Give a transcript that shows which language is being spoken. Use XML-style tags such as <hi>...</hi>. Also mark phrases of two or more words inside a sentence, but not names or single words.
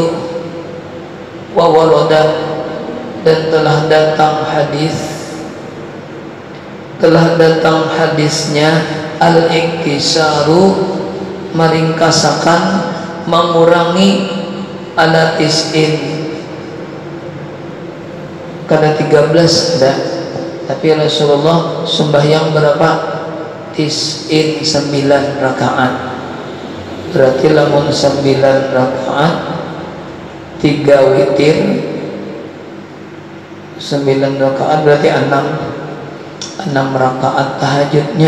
<ar>وورد,</ar> <id>dan telah datang hadisnya al-iktisaru, meringkasakan, mengurangi</id> <ar>على تسع,</ar> <id>karena 13 ada, tapi Rasulullah sembahyang berapa? Tis'in, 9 rakaat. Berarti lamun 9 rakaat 3 witir, 9 rakaat berarti 6 rakaat tahajudnya.</id>